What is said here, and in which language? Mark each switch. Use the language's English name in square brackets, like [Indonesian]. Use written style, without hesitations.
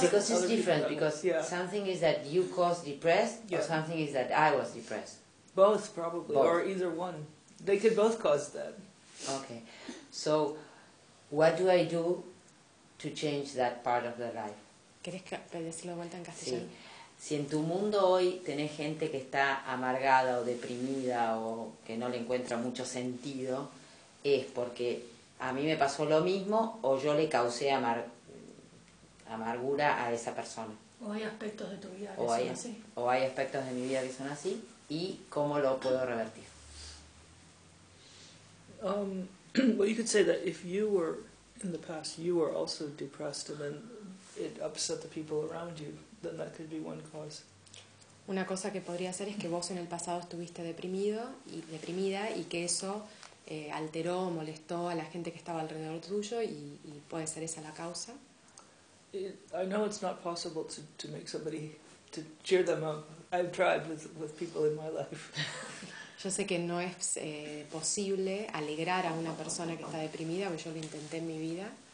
[English] Because it's different. Because something is that you caused depressed, or something is that I was depressed. Both, probably. Both. Or either one. They could both cause that. Okay. So, what do I do to change that part of the life? [Spanish] ¿Querés que decirlo de vuelta en castellano? Sí. Si en tu mundo hoy tenés gente que está amargada o deprimida o que no le encuentra mucho sentido, es porque a mí me pasó lo mismo o yo le causé amargura a esa persona. O hay aspectos de tu vida que son así. O hay aspectos de mi vida que son así y cómo lo puedo revertir. [English] Well, you could say that if you were in the past, you were also depressed and then it upset the people around you. Then that could be one cause. [Spanish] Una cosa que podría hacer es que vos en el pasado estuviste deprimido y deprimida y que eso alteró o molestó a la gente que estaba alrededor tuyo y puede ser esa la causa. [English] I know it's not possible to make somebody to cheer them up. I've tried with people in my life. [Spanish] Yo sé que no es posible alegrar a una persona que está deprimida, porque yo lo intenté en mi vida.